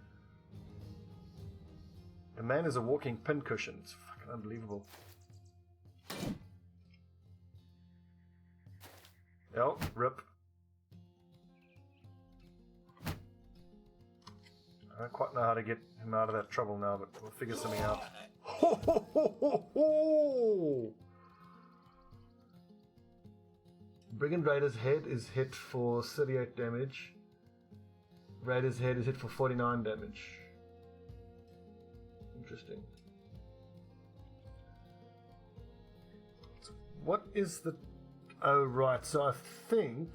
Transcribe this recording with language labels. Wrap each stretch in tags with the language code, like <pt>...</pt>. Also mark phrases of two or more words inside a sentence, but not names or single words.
<en>The man is a walking pincushion. It's fucking unbelievable. Oh, rip. I don't quite know how to get him out of that trouble now, but we'll figure something out. Ho, ho, ho, ho, ho! Brigand Raider's head is hit for 38 damage. Raider's head is hit for 49 damage. Interesting. What is the... Oh, right. So I think...</en>